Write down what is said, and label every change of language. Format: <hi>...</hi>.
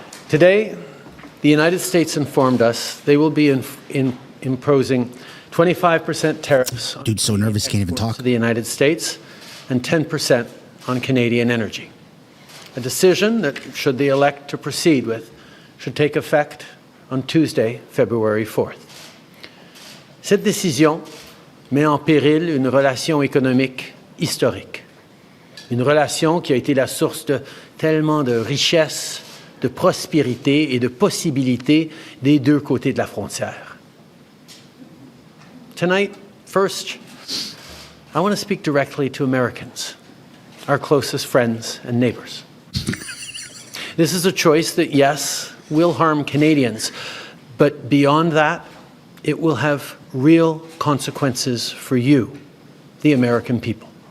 <en>Today, the United States informed us they will be imposing 25% tariffs. Dude's so nervous, can't even talk. To the United States and 10% on Canadian energy. A decision that, should they elect to proceed with, should take effect on Tuesday, February 4th.</en> <fr>Cette décision met en péril une relation économique historique. Une relation qui a été la source de tellement de richesse, de prospérité et de possibilités des deux côtés de la frontière.</fr> <en>Tonight, first, I want to speak directly to Americans, our closest friends and neighbors. This is a choice that, yes, will harm Canadians, but beyond that, it will have real consequences for you, the American people.</en>